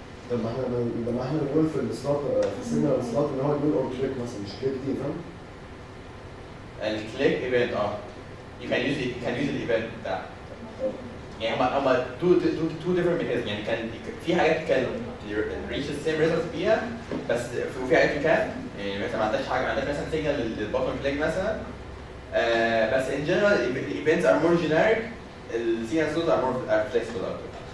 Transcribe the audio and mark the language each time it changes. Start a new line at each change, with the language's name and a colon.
Arabic: طب ما احنا بنقول في السلوت في السيجنال سلوت ان هو يقول اور كليك مثلا مش كليك دي فاهم؟ الكليك ايفنت
English: you can use
Arabic: الايفنت بتاع. يعني هما
English: two different mechanisms.
Arabic: يعني كان في حاجات كان
English: reach the same result
Arabic: فيها بس وفي حاجات كان يعني مثلا ما عندكش حاجه، ما عندكش مثلا سيجنال للبوتن كليك مثلا.
English: بس in general the events are more generic, the signal flows are more flexible
Arabic: اكتر.